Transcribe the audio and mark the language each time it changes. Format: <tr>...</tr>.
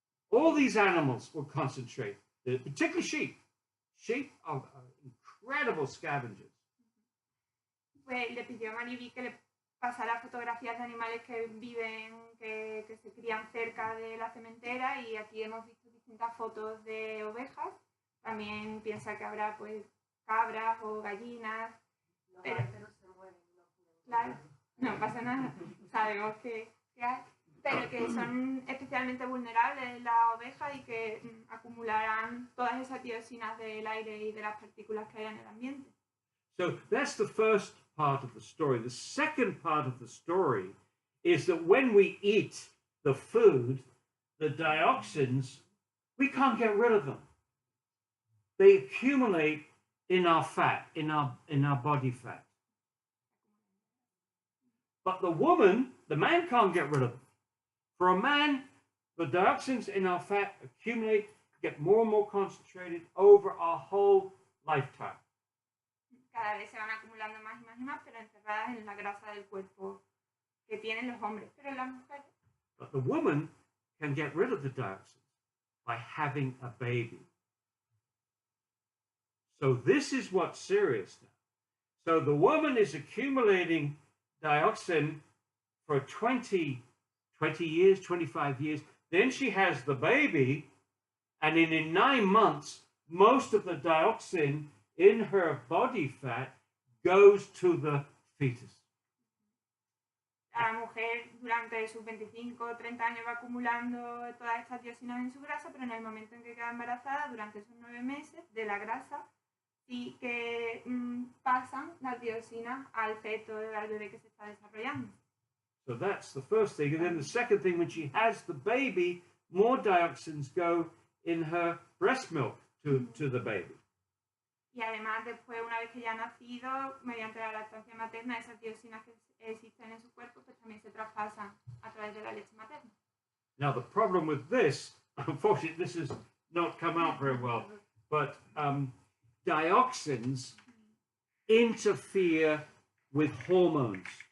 <en>All these animals were concentrated, particularly sheep. Sheep are incredible scavengers.</en> <es>Pues le pidió a Mariví que le pasara fotografías de animales que viven, que se crían cerca de la cementera, y aquí hemos visto distintas fotos de ovejas. También piensa que habrá pues cabras o gallinas. Pero, claro, no pasa nada, sabemos que hay, pero que son especialmente vulnerables las ovejas y que acumularán todas esas dioxinas del aire y de las partículas que hay en el ambiente.</es> <en>So that's the first part of the story. The second part of the story is that when we eat the food, the dioxins, we can't get rid of them. They accumulate in our fat, in our body fat. But the man can't get rid of them. For a man, the dioxins in our fat accumulate, get more and more concentrated over our whole lifetime.</en> <es>Cada vez se van acumulando más y más y más, pero encerradas en la grasa del cuerpo que tienen los hombres. Pero las mujeres.</es> <en>But the woman can get rid of the dioxins by having a baby. So this is what's serious now. So the woman is accumulating dioxin for 20 years, 25 years. Then she has the baby, and in 9 months, most of the dioxin in her body fat goes to the fetus.</en> <es>La mujer durante sus 25 o 30 años va acumulando todas estas dioxinas en su grasa, pero en el momento en que queda embarazada, durante esos 9 meses de la grasa, sí que pasan las dioxinas al feto, al bebé que se está desarrollando. So that's the first thing. And then the second thing, when she has the baby, more dioxins go in her breast milk to the baby. Y además, después, una vez que ya ha nacido, mediante la lactancia materna, esas dioxinas que existen en su cuerpo, pues también se traspasan a través de la leche materna.</es> <en>Now, the problem with this, unfortunately, this has not come out very well, but dioxins interfere with hormones.</en>